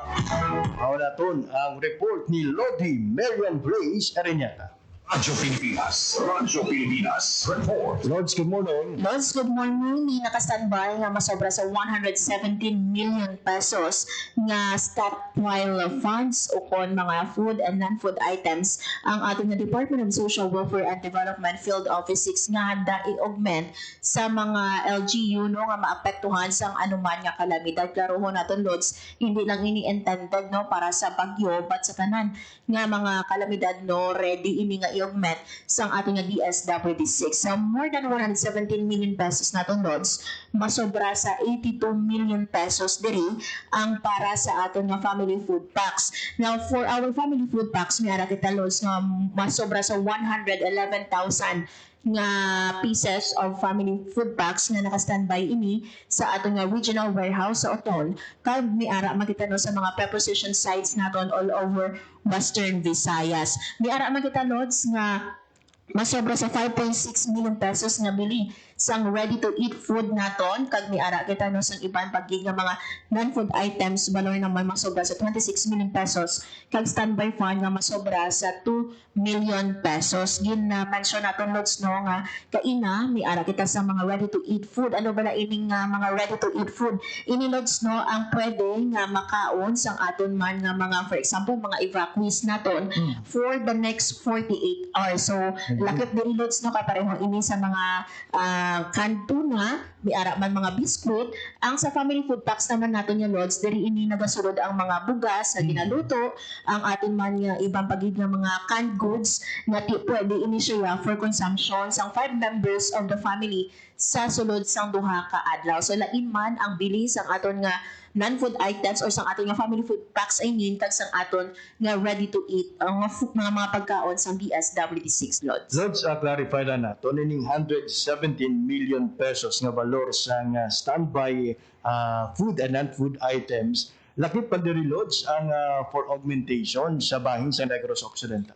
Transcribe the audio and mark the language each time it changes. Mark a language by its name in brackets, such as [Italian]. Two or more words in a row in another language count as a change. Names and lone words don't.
[Hiligaynon] Naton ang report ni Lodi Marian Grace Areñata. Radyo Pilipinas. Report. [English] Lods, good morning. [Hiligaynon] Lods, [English] good morning. [Hiligaynon] May naka-standby nga masobra sa 117 million pesos nga [English] stockpile funds [Hiligaynon] o kon mga [English] food and non-food items [Hiligaynon] ang ating Department of Social Welfare and Development Field Office 6 nga handa i-augment sa mga LGU no nga maapektuhan sang anuman nga kalamidad. Klarohon naton Lods, [Filipino] hindi lang [Hiligaynon] ini intended no para sa bagyo but sa tanan nga mga kalamidad no ready ini nga i-augment sang ating DSWD6. So [English] more than [Hiligaynon] 117 million pesos naton Lods, masobra sa 82 million pesos diri ang para sa aton nga [English] family food packs. Now for our family food packs [Hiligaynon] may ara kita Lods nga masobra sa 111,000 nga [English] pieces of family food packs [Hiligaynon] nga naka-standby ini sa aton nga [English] regional warehouse [Hiligaynon] sa Otol. Kag miara makita no sa mga [English] preposition sites [Hiligaynon] naton [English] all over [Hiligaynon] Western Visayas. Miara makita Lods nga masobra sa 5.6 million pesos nga bili sang [English] ready-to-eat food [Hiligaynon] naton. Kag miara kita no sang iban pagig nga mga [English] non-food items [Hiligaynon] balor naman masobra sa 26 million pesos. Kag [English] standby fund [Hiligaynon] nga masobra sa 2 million pesos. Gin-mention naton Lods no nga kaina miara kita sa mga [English] ready-to-eat food. [Hiligaynon] Ano ba na ining mga [English] ready-to-eat food? [Hiligaynon] Ini Lods no ang pwede nga makaon sang aton man nga mga [English] for example [Hiligaynon] mga evacuees naton [English] for the next 48 hours. [Hiligaynon] So lakip diri Lods no kapareho ini sa mga [English] canned tuna, [Hiligaynon] miara man mga biskuit. Ang sa [English] family food packs [Hiligaynon] naman nato nya Lods, diri ini nagasulod ang mga bugas na ginaluto, ang atin man nga ibang pagid nga mga [English] canned goods [Hiligaynon] na pwede ini siya [English] for consumption [Hiligaynon] sang 5 [English] members of the family [Hiligaynon] sa sulod sang duha ka adlaw. So lain man ang bili sang aton nga [English] non-food items [Hiligaynon] or sang aton nga [English] family food packs I mean [Hiligaynon] kag sang aton nga [English] ready to eat [Hiligaynon] ang mga pagkaon sang DSWD6 Lods. Lods, clarify na nato nining 117 million pesos nga balor sang [English] standby food and non-food items. [Hiligaynon] Lakip pa diri Lods ang [English] for augmentation [Hiligaynon] sa bahin sa Negros Occidental.